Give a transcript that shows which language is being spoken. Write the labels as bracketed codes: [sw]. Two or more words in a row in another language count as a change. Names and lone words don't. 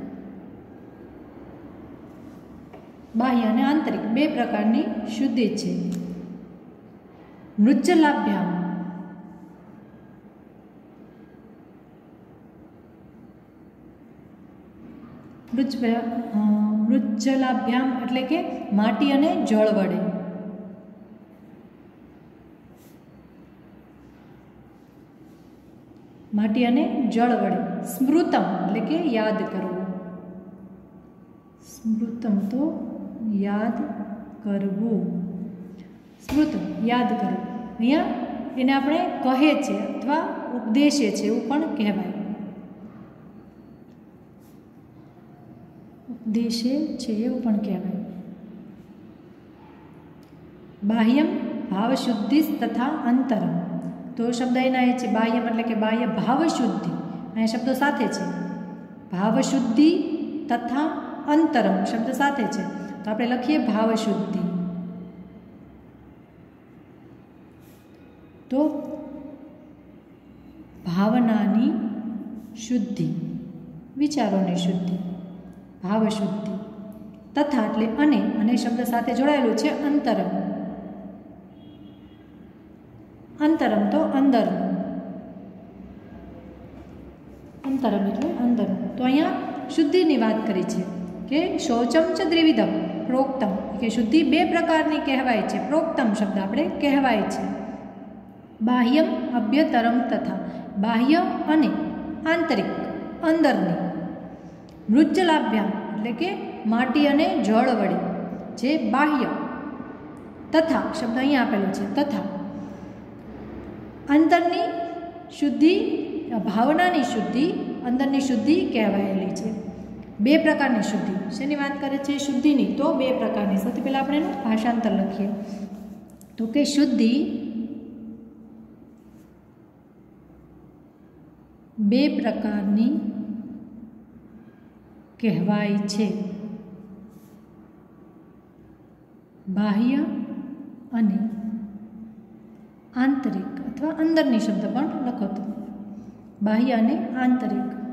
[gu] બાહ્ય અને આંતરિક બે પ્રકારની શુદ્ધિ છે। મૃજ્જલાભ્યામ, મૃજ્જલાભ્યામ એટલે કે માટી અને જળ વડે। માટી અને જળ વડે। સ્મૃતમ એટલે કે યાદ કરવું। સ્મૃતમ તો યાદ કરવું। સ્મૃતમ યાદ કરવું। અહીંયા એને આપણે કહે છે અથવા ઉપદેશે છે એવું પણ કહેવાય। ઉપદેશે છે એવું પણ કહેવાય। [sa] बाह्यम भावशुद्धिस् तथा अंतरम। [gu] તો શબ્દ એના એ છે બાહ્યમ એટલે કે બાહ્ય ભાવશુદ્ધિ। અહીંયા શબ્દો સાથે છે ભાવશુદ્ધિ તથા અંતરમ શબ્દ સાથે છે। તો આપણે લખીએ ભાવશુદ્ધિ। તો ભાવનાની શુદ્ધિ, વિચારોની શુદ્ધિ, ભાવશુદ્ધિ। તથા એટલે અને શબ્દ સાથે જોડાયેલો છે અંતરમ। અંતરમ તો અંદર। અંતરમ એટલે અંદર। તો અહીંયા શુદ્ધિની વાત કરી છે કે [sa] शौचम च त्रिविधम प्रोक्तम [gu] કે શુદ્ધિ બે પ્રકારની કહેવાય છે। પ્રોક્તમ શબ્દ આપણે કહેવાય છે। [sa] बाह्यम आभ्यंतरम [gu] તથા બાહ્ય અને આંતરિક અંદરની। મૃજ્જલાભ્યામ એટલે કે માટી અને જળ વડે જે બાહ્ય। તથા શબ્દ અહીંયા આપેલો છે તથા અંદરની શુદ્ધિ, ભાવનાની શુદ્ધિ, અંદરની શુદ્ધિ કહેવાયેલી છે। બે પ્રકારની શુદ્ધિ શેની વાત કરે છે? શુદ્ધિની। તો બે પ્રકારની। સૌથી પહેલા આપણે એનું ભાષાંતર લખીએ તો કે શુદ્ધિ બે પ્રકારની કહેવાય છે. બાહ્ય અને આંતરિક અથવા અંદરની શબ્દ પણ લખો તો. બાહ્ય અને આંતરિક.